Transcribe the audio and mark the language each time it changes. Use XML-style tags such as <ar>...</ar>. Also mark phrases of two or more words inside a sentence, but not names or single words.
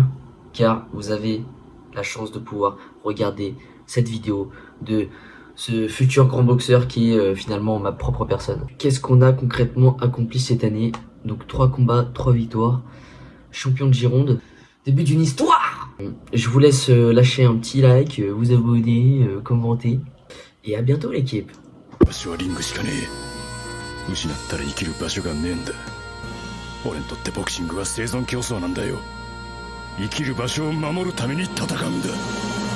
<fr>Car vous avez la chance de pouvoir regarder cette vidéo de ce futur grand boxeur qui est finalement ma propre personne. Qu'est-ce qu'on a concrètement accompli cette année? Donc 3 combats, 3 victoires, champion de Gironde, début d'une histoire. Je vous laisse lâcher un petit like, vous abonner, commenter, et à bientôt l'équipe.</fr> <ja>俺にとってボクシングは生存競争なんだよ。生きる場所を守るために戦うんだ。</ja>